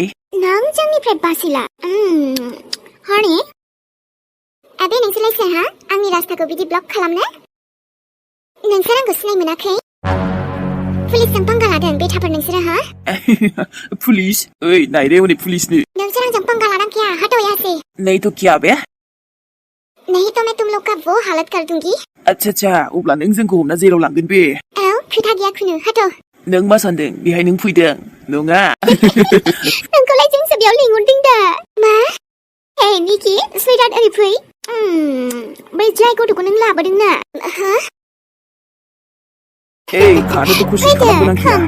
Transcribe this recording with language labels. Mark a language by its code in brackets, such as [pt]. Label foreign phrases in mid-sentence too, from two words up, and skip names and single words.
[brx] नों जोंनिफ्राय बासिला हरनि बे नोंसोरलाय सोर आंनि रास्ताखौ बिदि ब्लक खालामनो नोंसोर आंखौ सिनाय मोनाखै पुलिसजों पंगा लादों बेटाफोर नोंसोरो पुलिस ओइ नायरे हनै पुलिसनो नोंसोर आंजों पंगा लाना [hi] क्या हटो यहाँ से नहीं तो क्या बे नहीं तो मैं तुम लोग का वो हालत कर दूंगी [brx] अच्छा अब्ला नों जोंखौ हमना जेराव लांगोन बे औ खोथा गैया खुनु हटो नों मा सानदों बेहाय नों फैदों नङा नोंखौलाय जोंसो बेयाव लिंहरदों दा मा हे निकि स्वीटार्ट ओरै फै बै जाय गथ'खौ नों लाबोदों ना Hey, खानोबो खसिस खालामगोन आं